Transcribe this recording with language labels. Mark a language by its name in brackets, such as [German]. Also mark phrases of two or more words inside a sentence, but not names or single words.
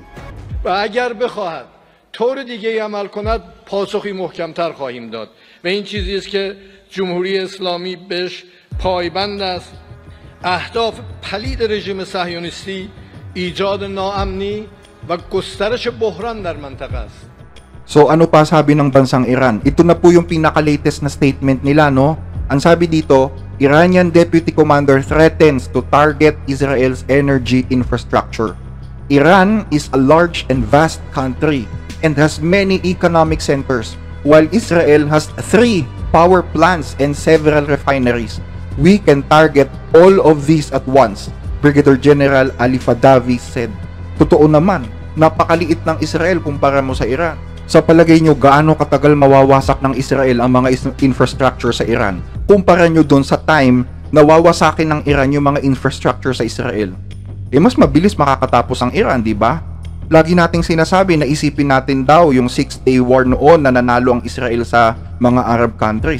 [Persian] و اگر بخواهد طور دیگه عمل کند پاسخی محکمتر خواهیم داد و این چیزی است که جمهوری اسلامی بهش پایبند است. اهداف پلید رژیم صهیونیستی ایجاد ناامنی و گسترش بحران در منطقه است. [Filipino] So ano pa sabi ng bansang Iran? Ito na po yung pinaka-latest na statement nila, no? Ang sabi dito, [English] Iranian Deputy Commander threatens to target Israel's energy infrastructure. Iran is a large and vast country and has many economic centers, while Israel has 3 power plants and several refineries. We can target all of these at once, Brigadier General Ali Fadavi said. [Filipino] Totoo naman, napakaliit ng Israel kumpara mo sa Iran. Sa palagay nyo, gaano katagal mawawasak ng Israel ang mga infrastructure sa Iran? Kumpara nyo dun sa time na wawasakin ng Iran yung mga infrastructure sa Israel. Mas mabilis makakatapos ang Iran, di ba? Lagi nating sinasabi na isipin natin daw yung 6-day war noon na nanalo ang Israel sa mga [English] Arab countries.